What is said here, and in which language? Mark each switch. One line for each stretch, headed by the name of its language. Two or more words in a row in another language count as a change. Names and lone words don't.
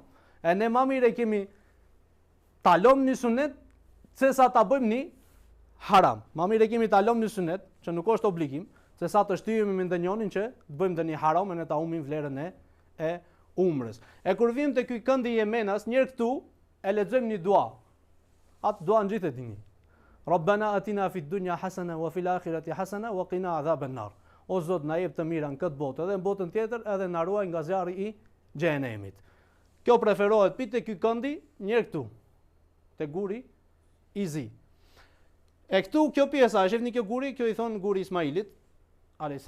Albanian: E ne më mirë kemi ta lëmë një sunet se sa ta bëjmë një haram. Më mirë kemi ta lëmë një sunet që nuk është obligim, se sa të shtyhemi me ndonjënin që të bëjmë ndonjë haram e ne ta humbim vlerën e umrës. E kur vim te ky këndi i Jemenas, njëherë këtu e lexojmë një dua. Atë dua ngjitet dini.
Arabic: ربنا آتنا في الدنيا حسنة وفي الآخرة حسنة وقنا عذاب النار.
Albanian: O Zot, na jep të mira në këtë botë edhe në botën tjetër edhe na ruaj nga zjarri i xhenemit. Kjo preferohet pite ky këndi, njerë këtu, te guri i zi. E këtu kjo pjesa, e shifni kjo guri, kjo i thonë guri Ismailit, a.s.